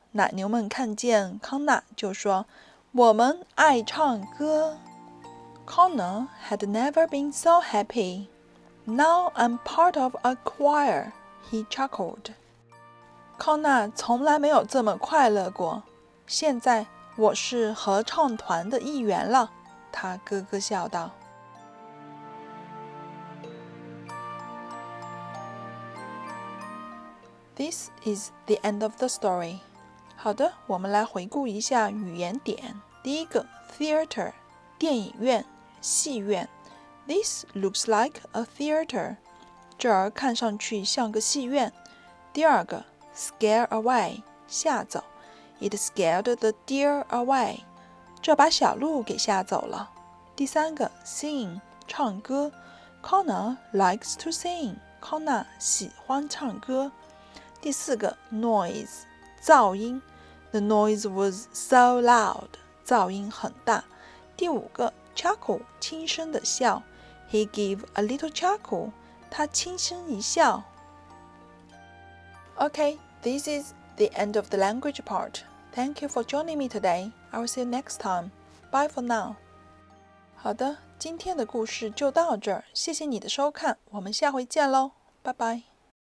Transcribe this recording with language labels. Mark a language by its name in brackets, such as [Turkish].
[Chinese] 奶牛们看见康纳就说：“我们爱唱歌。” [English] Connor had never been so happy. Now I'm part of a choir, he chuckled. [Chinese] 康纳从来没有这么快乐过。现在我是合唱团的一员了，他咯咯笑道。 [English] This is the end of the story. [Chinese] 好的，我们来回顾一下语言点。第一个 theater 电影院、戏院。 [English] This looks like a theater. [Chinese] 这儿看上去像个戏院。第二个 scare away 吓走。 [English] It scared the deer away. [Chinese] 这把小鹿给吓走了。第三个 sing 唱歌。 [English] Connor likes to sing. [Chinese] 康纳喜欢唱歌。第四个 noise 噪音。 [English] The noise was so loud. [Chinese] 噪音很大。第五个 chuckle 轻声的笑。 [English] He gave a little chuckle. [Chinese] 他轻声一笑。 [English] Okay, this is the end of the language part. Thank you for joining me today. I will see you next time. Bye for now. [Chinese] 好的，今天的故事就到这儿，谢谢你的收看，我们下回见喽，拜拜。